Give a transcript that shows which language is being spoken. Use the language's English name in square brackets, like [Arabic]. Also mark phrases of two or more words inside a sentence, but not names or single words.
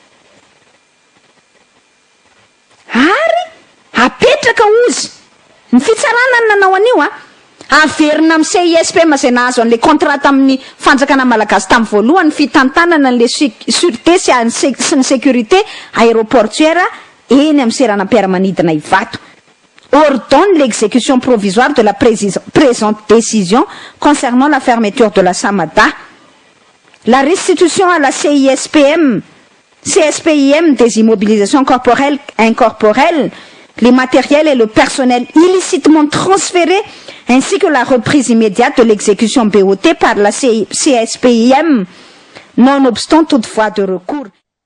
[Malagasy] Ary apetraka ozy ny fitsarana ny nanao an'io averina amin'ny CISPM zay nahazo an'le contrat amin'ny fanjakana malagasy tamin'ny voalohany fitantanana an'le sûreté sy ny [French] sécurité aéroportuaire [Malagasy] eny amin'ny seranam-piaramanidina Ivato. [French] Ordonne l'exécution provisoire de la présente décision concernant la fermeture de la Samata. La restitution à la CISPM des immobilisations corporelles, incorporelles, les matériels et le personnel illicitement transférés, ainsi que la reprise immédiate de l'exécution BOT par la CISPM, nonobstant toute voie de recours.